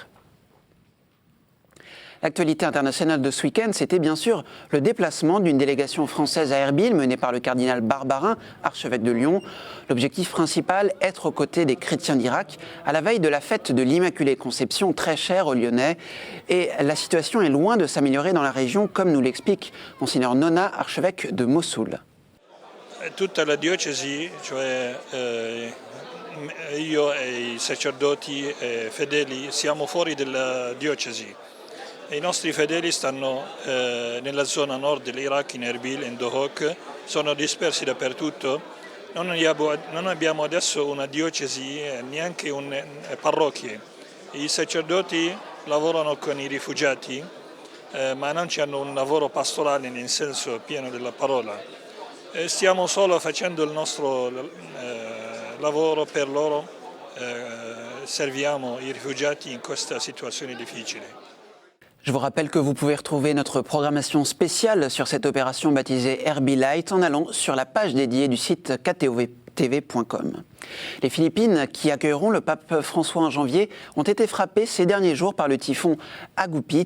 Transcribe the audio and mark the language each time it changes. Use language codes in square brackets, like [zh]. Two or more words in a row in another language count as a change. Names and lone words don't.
[fr] L'actualité internationale de ce week-end, c'était bien sûr le déplacement d'une délégation française à Erbil menée par le cardinal Barbarin, archevêque de Lyon. L'objectif principal, être aux côtés des chrétiens d'Irak à la veille de la fête de l'Immaculée Conception, très chère aux Lyonnais. Et la situation est loin de s'améliorer dans la région, comme nous l'explique Monseigneur Nona, archevêque de Mossoul. [it] Tutta la diocesi, cioè io e I sacerdoti fedeli siamo fuori della diocesi I nostri fedeli stanno nella zona nord dell'Iraq, in Erbil, in Dohuk, sono dispersi dappertutto. Non abbiamo adesso una diocesi, neanche parrocchie. I sacerdoti lavorano con i rifugiati, ma non hanno un lavoro pastorale nel senso pieno della parola. Stiamo solo facendo il nostro lavoro per loro, serviamo i rifugiati in questa situazione difficile. [fr] Je vous rappelle que vous pouvez retrouver notre programmation spéciale sur cette opération baptisée Herbalight en allant sur la page dédiée du site ktovtv.com. Les Philippines, qui accueilleront le pape François en janvier, ont été frappées ces derniers jours par le typhon Agupit.